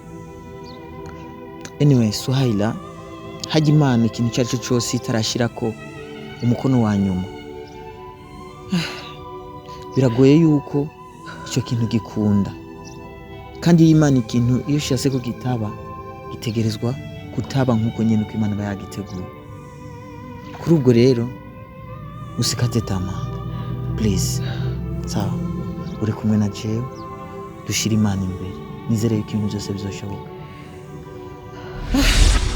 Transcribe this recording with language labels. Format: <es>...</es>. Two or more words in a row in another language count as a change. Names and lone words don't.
<rn>Anyway, Suhaila, hajya Imana ikintu icyo ari cyo cyose itarashirako umukono wa nyuma. Biragoye yuko icyo kintu gikunda. Kandi iyo Imana ikintu iyo shase ko kitaba gitegerezwa kutaba nkuko nyene uko Imana bayagiteguye. Kuri ubwo rero</rn> <sw>usikate tamaa.</sw> <en>Please. Sawa.</en> <rn>Uri kumwe na jewe. Dushira Imana imbere. Nizere yuko ibintu byose bizoshoboka.</rn>